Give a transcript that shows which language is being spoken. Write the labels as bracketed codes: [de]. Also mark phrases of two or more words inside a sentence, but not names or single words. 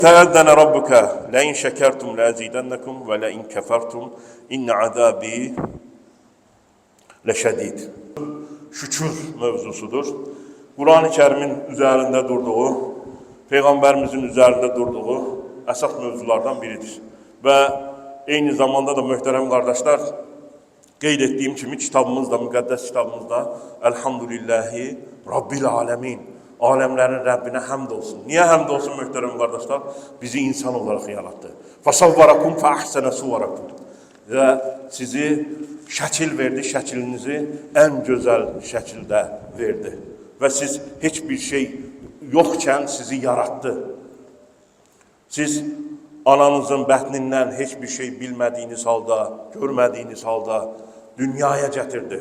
[ar] تَأَذَّنَ رَبُّكَ لَاِنْ شَكَرْتُمْ لَاَزِيدَنَّكُمْ وَلَاِنْ كَفَرْتُمْ اِنَّ عَذَابِي لَشَدِيدٌ. [az] Şükür mövzusudur. [tr] Kur'an-ı Kerim'in üzerinde durduğu, Peygamberimizin üzerinde durduğu esas mövzulardan biridir. Ve aynı zamanda da muhterem kardeşler, [az] qeyd etdiyim kimi kitabımızda, müqəddəs kitabımızda [ar] الحمد لله رب العالمين, [tr] alemlerin Rabbine həmd olsun. Niye həmd olsun muhterem kardeşler? Bizi insan olarak yarattı. [ar] فَصَوَّرَكُمْ فَأَحْسَنَ صُوَرَكُمْ [tr] ve sizi şəkil verdi, şəklinizi en güzel şəkildə verdi. Ve siz hiçbir şey yokken sizi yarattı. Siz ananızın bətnindən hiçbir şey bilmediğiniz halda, görmediğiniz halda dünyaya getirdi.